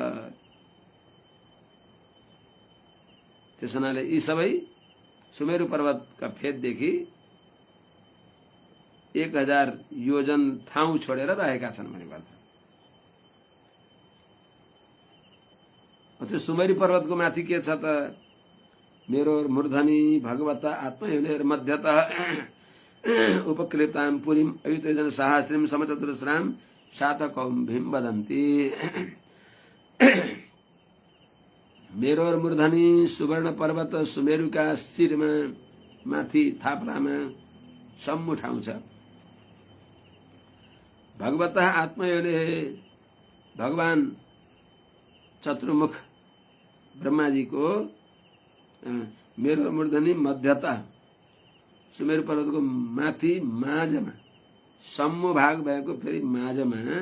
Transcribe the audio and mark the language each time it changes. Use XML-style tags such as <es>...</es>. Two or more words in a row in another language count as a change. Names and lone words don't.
<ne>त्यस हुनाले यी सबै सुमेरु पर्वतका फेददेखि 1000 योजन ठाउँ छोडेर रहेका छन् भनेको अर्थ। त्यो सुमेरु पर्वतको माथि के छ त</ne> <sa>मेरो मूर्धनि भगवत आत्मयोनिर मध्यतः उपक्लिप्तां पुरीं अयुतजन सहस्रीं समचतुरस्रां शातकौम्भीं वदन्ति। मेरो मूर्धनि</sa> <ne>सुवर्ण पर्वत सुमेरुका शिरमा माथि थाप्रामा सम्मु ठाउँ छ।</ne> <sa>भगवत आत्मयोनि</sa> <ne>भगवान चतुर्मुख ब्रह्माजीको</ne> <sa>मेरो मूर्धनि मध्यता</sa> <ne>सुमेरु पर्वतको माथि माझमा सम्मु भाग भएको फेरि माझमा</ne>